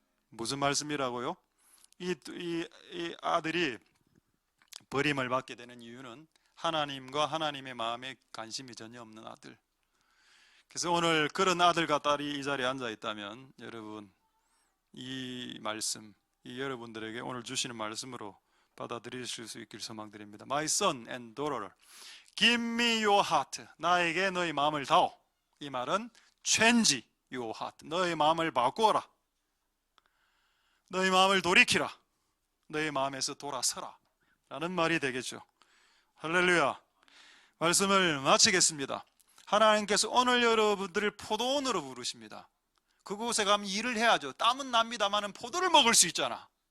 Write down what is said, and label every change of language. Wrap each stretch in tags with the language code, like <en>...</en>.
<ko>무슨 말씀이라고요? 이 아들이 버림을 받게 되는 이유는 하나님과 하나님의 마음에 관심이 전혀 없는 아들. 그래서 오늘 그런 아들과 딸이 이 자리에 앉아 있다면, 여러분, 이 말씀, 이 여러분들에게 오늘 주시는 말씀으로 받아들이실 수 있길 소망드립니다.</ko> <en>My son and daughter, give me your heart.</en> <ko>나에게 너의 마음을 다오. 이 말은</ko> <en>change your heart.</en> <ko>너의 마음을 바꾸어라. 너의 마음을 돌이키라. 너의 마음에서 돌아서라. 라는 말이 되겠죠. 할렐루야. 말씀을 마치겠습니다. 하나님께서 오늘 여러분들을 포도원으로 부르십니다. 그곳에 가면 일을 해야죠. 땀은 납니다만 포도를 먹을 수 있잖아.</ko>